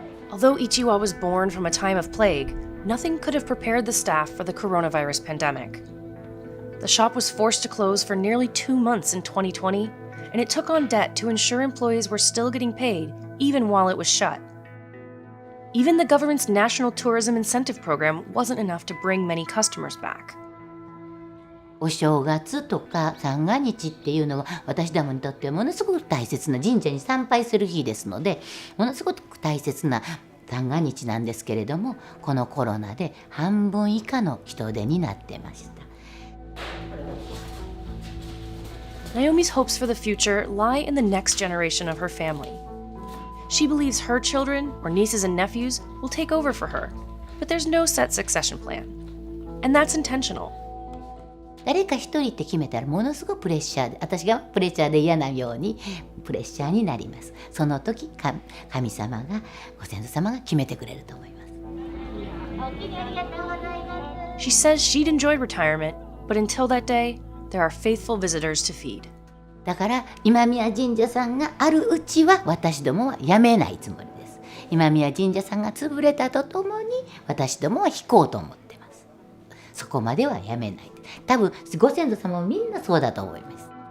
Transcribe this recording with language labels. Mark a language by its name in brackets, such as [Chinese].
[English] Although Ichiwa was born from a time of plague, nothing could have prepared the staff for the coronavirus pandemic. The shop was forced to close for nearly 2 months in 2020, and it took on debt to ensure employees were still getting paid even while it was shut. Even the government's National Tourism Incentive Program wasn't enough to bring many customers back. [Japanese] お正月とか三が日っていうのは私どもにとってはものすごく大切な、神社に参拝する日ですので、ものすごく大切な三が日なんですけれども、このコロナで半分以下の人手になってました。 [English] Naomi's hopes for the future lie in the next generation of her family. She believes her children, or nieces and nephews, will take over for her, but there's no set succession plan. And that's intentional. [Japanese] 誰か一人って決めたらものすごくプレッシャーで、私がプレッシャーで嫌なようにプレッシャーになります。その時神様が、ご先祖様が決めてくれると思います。 [English] She says she'd enjoy retirement, but until that day, there are faithful visitors to feed. [Japanese] だから今宮神社さんがあるうちは私どもは辞めないつもりです。今宮神社さんが潰れたとともに私どもは引こうと思ってます。そこまでは辞めない。多分ご先祖様もみんなそうだと思います。